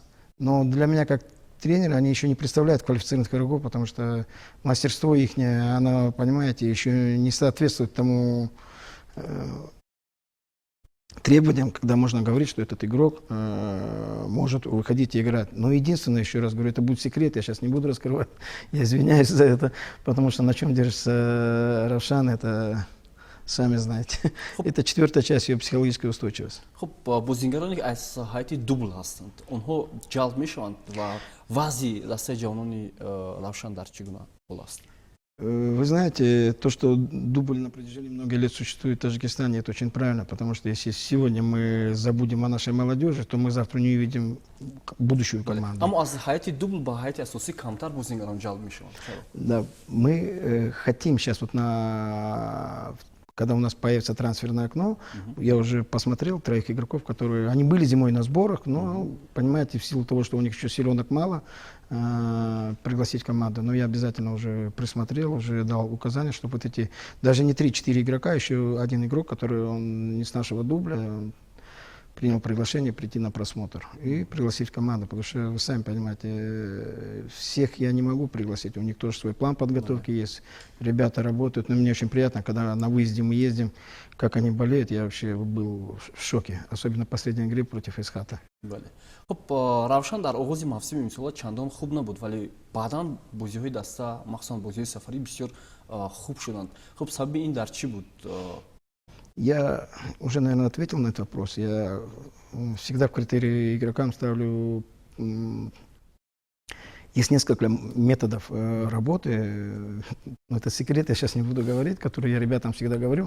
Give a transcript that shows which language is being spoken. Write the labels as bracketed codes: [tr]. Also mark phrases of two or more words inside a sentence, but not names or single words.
[ru] Но для меня как тренера они еще не представляют квалифицированных игроков, потому что мастерство их, оно, понимаете, еще не соответствует тому требованиям, когда можно говорить, что этот игрок может выходить и играть. Но единственное, еще раз говорю, это будет секрет, я сейчас не буду раскрывать, я извиняюсь за это, потому что на чем держится Равшан, это сами знаете. Это 4-я часть ее психологической устойчивости. [tg] хуб бозингароне аз ҳайати дубл ҳастанд, онҳо ҷалб мешаванд ва вазъи дастаи ҷавонони Равшан дар чӣ гуна ҳол аст? [ru] Вы знаете, то, что дубль на протяжении многих лет существует в Таджикистане, это очень правильно, потому что если сегодня мы забудем о нашей молодежи, то мы завтра не увидим будущую команду. [tg] Аммо аз ҳайати дубл ба ҳайати асосӣ камтар бозингарон ҷалб мешаванд. [ru] Да, мы хотим сейчас вот когда у нас появится трансферное окно, я уже посмотрел 3 игроков, которые, они были зимой на сборах, но, понимаете, в силу того, что у них еще силенок мало, пригласить команду. Но я обязательно уже присмотрел, уже дал указание, чтобы вот эти, даже не 3-4 игрока, еще один игрок, который он не с нашего дубля, принял приглашение прийти на просмотр и пригласить команду, потому что вы сами понимаете, всех я не могу пригласить, у них тоже свой план подготовки есть, ребята работают, но мне очень приятно, когда на выезде мы ездим, как они болеют, я вообще был в шоке, особенно в последней игре против Исхата. [tg] хуб Равшан дар оғози мавсими имсола чандон хуб набуд, вале баъдан бозиҳои даста, махсусан бозиҳои сафарӣ бисёр хуб шуданд. Хуб сабаби ин дар чӣ буд? [ru] Я уже, наверное, ответил на этот вопрос. Я всегда в критерии игрокам ставлю Есть несколько методов работы. Это секрет, я сейчас не буду говорить, которые я ребятам всегда говорю.